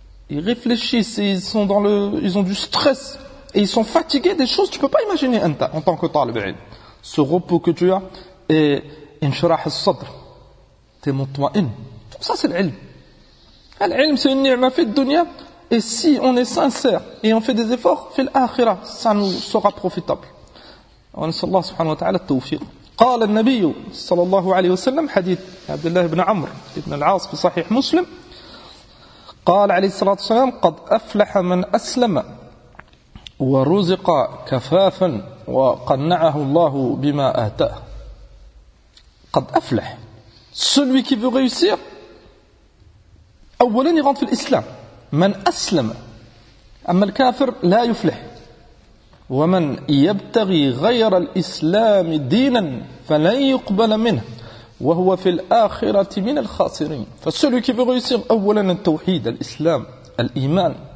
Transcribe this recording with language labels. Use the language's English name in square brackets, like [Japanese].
[French] Ils réfléchissent et ils ont du stress et ils sont fatigués des choses que tu peux pas imaginer en tant que talib. Ce repos que tu as et [Arabic] inshurah al-sadr, [French] t'es mutma'in. Tout ça, c'est l'ilm. L'ilm, c'est une [Arabic] ni'ma fidounia. [French] Et si on est sincère et on fait des efforts, [Arabic] fil akhira, [French] ça nous sera profitable. On s'en Allah [Arabic] subhanahu wa ta'ala tawfiq. قال النبي صلى الله عليه وسلم حديث عبد الله بن عمر ابن العاص في صحيح مسلم قال عليه الصلاة والسلام قد أفلح من أسلم ورزق كفافا وقنعه الله بما آتاه. قد أفلح. [French] Celui qui veut réussir, [Arabic] أولا يغنف الإسلام. من أسلم أما الكافر لا يفلح ومن يبتغي غير الإسلام دينا فلن يقبل منه وهو في الآخرة من الخاسرين. فالسلو كي بغيسير أولا التوحيد الإسلام الإيمان.